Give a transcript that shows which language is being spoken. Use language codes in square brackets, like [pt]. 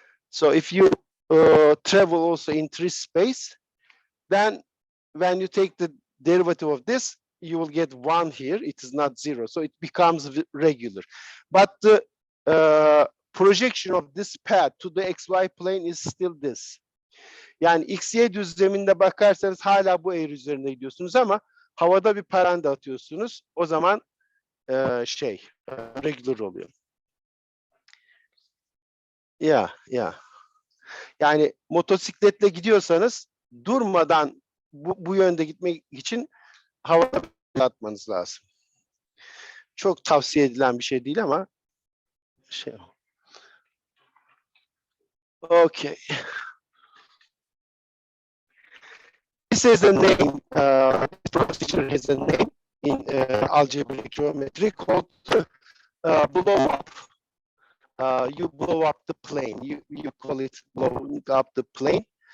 [en] So if you travel also in 3 space, then when you take the derivative of this, you will get 1 here. It is not 0, so it becomes regular. But the projection of this path to the xy plane is still this. [tr] Yani x-y düzleminde bakarsanız hala bu eğri üzerinde gidiyorsunuz ama havada bir paranda atıyorsunuz. O zaman regular oluyor. Yeah. Yani motosikletle gidiyorsanız durmadan bu yönde gitmek için havada atmanız lazım. Çok tavsiye edilen bir şey değil ama Okay. [en] This is a name. This procedure has a name in algebraic geometry called blow up. You blow up the plane. You call it blowing up the plane.